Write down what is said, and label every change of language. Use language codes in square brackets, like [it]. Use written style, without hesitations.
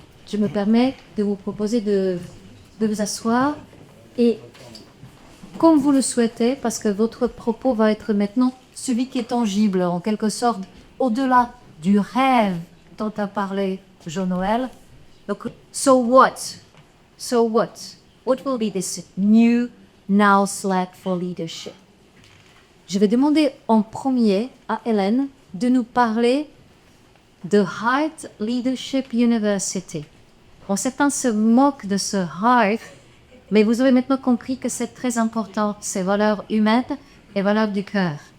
[fr] Je me permets de vous proposer de vous asseoir et, comme vous le souhaitez, parce que votre propos va être maintenant celui qui est tangible, en quelque sorte, au-delà du rêve dont a parlé Jean-Noël. [en] Donc, so what? So what? What will be this new now Slack for leadership? [fr] Je vais demander en premier à Hélène de nous parler de Heart Leadership University. Bon, certains se moquent de ce Heart, mais vous avez maintenant compris que c'est très important, ces valeurs humaines et valeurs du cœur.